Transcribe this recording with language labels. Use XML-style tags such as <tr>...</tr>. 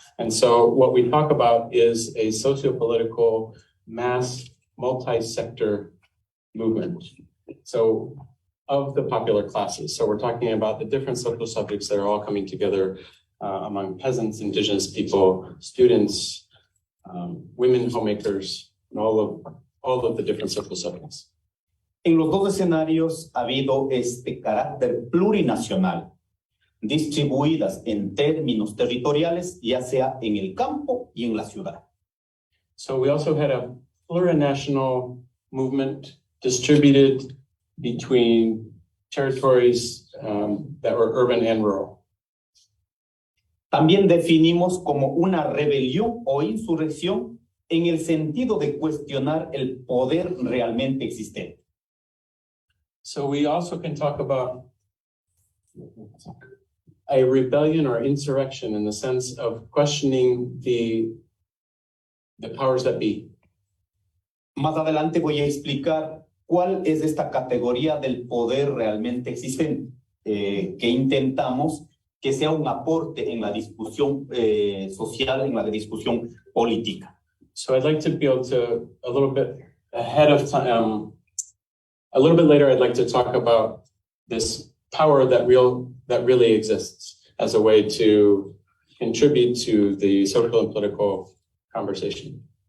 <en>And so what we talk about is a socio-political mass multi-sector movement. So of the popular classes. So we're talking about the different social subjects that are all coming together among peasants, indigenous people, students, women homemakers, and all of the different social subjects.</en> <es>En los dos escenarios ha habido este carácter plurinacional, distribuidas en términos territoriales, ya sea en el campo y en la ciudad.</es> <en>So we also had a plurinational movement distributed between territories that were urban and rural.</en> <es>También definimos como una rebelión o insurrección en el sentido de cuestionar el poder realmente existente.</es> <en>So we also can talk about a rebellion or insurrection in the sense of questioning the powers that be.</en> <es>Más adelante voy a explicar cuál es esta categoría del poder realmente existente, que intentamos que sea un aporte en la discusión social, en la discusión política.</es> <en>So I'd like to be able to, a little bit ahead of time, a little bit later, I'd like to talk about this power that really exists as a way to contribute to the social and political conversation.</en>